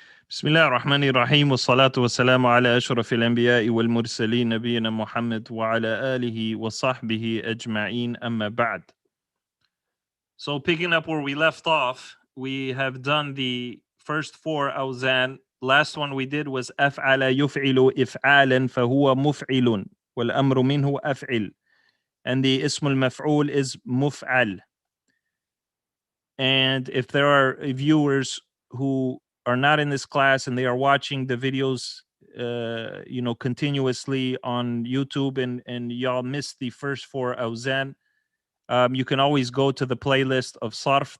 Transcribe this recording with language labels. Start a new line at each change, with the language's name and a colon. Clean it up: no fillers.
Arabic: بسم الله الرحمن الرحيم والصلاة والسلام على أشرف الأنبياء والمرسلين نبينا محمد وعلى آله وصحبه أجمعين أما بعد.
English: So picking up where we left off, we have done the first 4 awzan. Last one we did was
Arabic: أفعل يفعل إفعالا فهو مفعل والأمر منه أفعل.
English: And the اسم المفعول is مفعل. And if there are viewers who are not in this class and they are watching the videos continuously on YouTube and y'all missed the first 4 awzan, you can always go to the playlist of Sarf.